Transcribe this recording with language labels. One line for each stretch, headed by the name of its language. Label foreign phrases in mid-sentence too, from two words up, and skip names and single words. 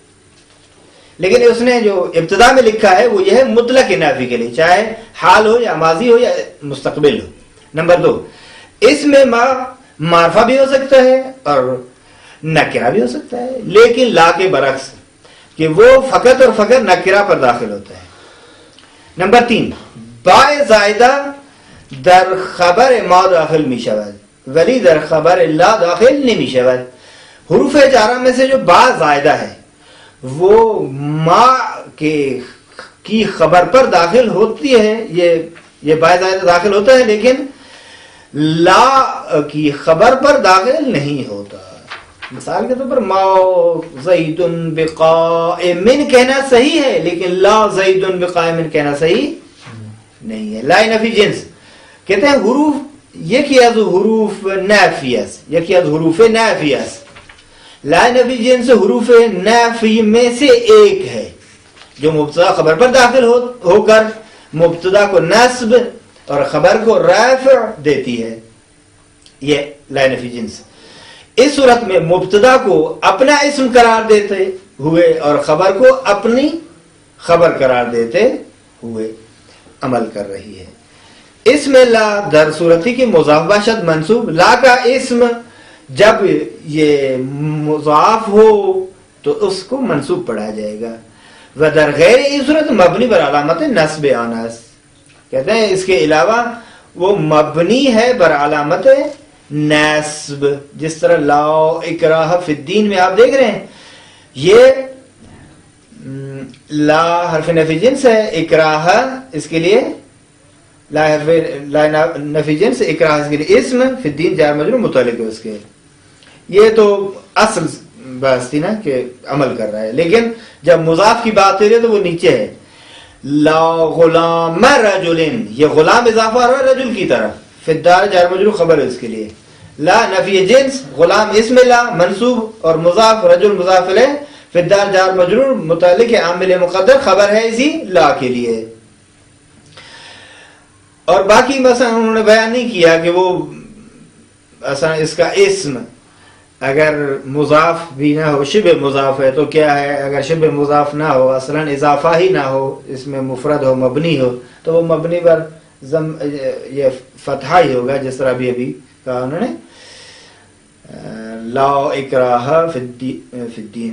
Urdu: لیکن اس نے جو ابتدا میں لکھا ہے وہ یہ ہے مطلق نفی کے لیے، چاہے حال ہو یا ماضی ہو یا مستقبل ہو. نمبر 2 اس میں ما معرفہ بھی ہو سکتا ہے اور نکرہ بھی ہو سکتا ہے، لیکن لا کے برعکس کہ وہ فقط اور فقط نکرہ پر داخل ہوتا ہے.
Persian: نمبر 3 با زائدہ در خبر ما داخل می شود ولی در خبر لا داخل نمی شود.
Urdu: حروف جارہ میں سے جو با زائدہ ہے وہ ما کی خبر پر داخل ہوتی ہے، یہ با زائدہ داخل ہوتا ہے لیکن لا کی خبر پر داخل نہیں ہوتا. مثال کے طور پر
Arabic: ما زید بقائم
Urdu: کہنا صحیح ہے لیکن
Arabic: لا زید بقائم
Urdu: کہنا صحیح نہیں ہے.
Persian: لا نفی جنس کہتے ہیں حروف یکی از حروف نافیس، یکی از حروف نافیس.
Urdu: لا نفی جنس حروف نافی میں سے ایک ہے جو مبتدا خبر پر داخل ہو کر مبتدا کو نصب اور خبر کو رفع دیتی ہے. یہ لا نفی جنس. اس صورت میں مبتدا کو اپنا اسم قرار دیتے ہوئے اور خبر کو اپنی خبر قرار دیتے ہوئے عمل کر رہی ہے. اس میں
Persian: لا در صورتی کی مضاف باشد منصوب.
Urdu: لا کا اسم جب یہ مضاف ہو تو اس کو منصوب پڑھا جائے گا.
Persian: و در غیر اس صورت مبنی بر علامت نصب آنس.
Urdu: کہتے ہیں اس کے علاوہ وہ مبنی ہے بر علامت نصب، جس طرح
Arabic: لا اکراہ فی الدین
Urdu: میں آپ دیکھ رہے ہیں یہ لا حرف نفی جنس ہے، اکراہ اس کے لیے لا نفی جنس، اکراہ اس کے لیے اسم، فی الدین جار مجرور متعلق ہے اس کے. یہ تو اصل بحث تھی نا کہ عمل کر رہا ہے، لیکن جب مضاف کی بات ہو رہی ہے تو وہ نیچے ہے
Arabic: لا غلام رجل،
Urdu: یہ غلام اضافہ ہو رہا ہے رجل کی طرف،
Arabic: فی الدار
Urdu: جار مجرور خبر ہے اس کے لیے. لا نفی جنس، غلام اسم لا منصوب اور مضاف رجل مضاف الیہ،
Arabic: فی الدار
Urdu: جار مجرور متعلق عامل مقدر خبر ہے اسی لا کے لیے. اور باقی مثلا انہوں نے بیان نہیں کیا کہ وہ اصلا اس کا اسم اگر مضاف بھی نہ ہو، شبہ مضاف ہے تو کیا ہے، اگر شبہ مضاف نہ ہو، اصلاً اضافہ ہی نہ ہو، اس میں مفرد ہو، مبنی ہو، تو وہ مبنی پر یہ فتحہ ہی ہوگا، جس طرح ابھی کہا انہوں نے
Arabic: لا اکراہ فی الدین۔